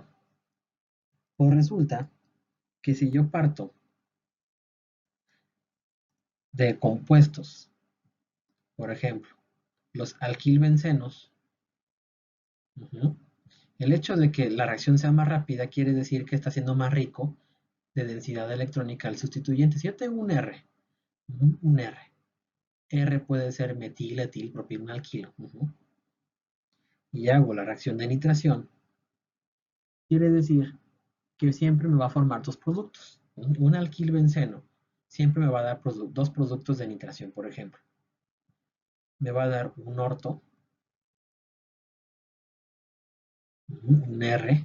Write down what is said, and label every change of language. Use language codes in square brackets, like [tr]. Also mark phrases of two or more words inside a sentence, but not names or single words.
[es] Pues resulta que si yo parto de compuestos, por ejemplo, los alquilbencenos, el hecho de que la reacción sea más rápida quiere decir que está siendo más rico de densidad electrónica al sustituyente. Si yo tengo un R, un R, R puede ser metil, etil, propil, un alquilo, y hago la reacción de nitración, quiere decir que siempre me va a formar dos productos. Un alquilbenceno siempre me va a dar dos productos de nitración, por ejemplo. Me va a dar un orto, un R.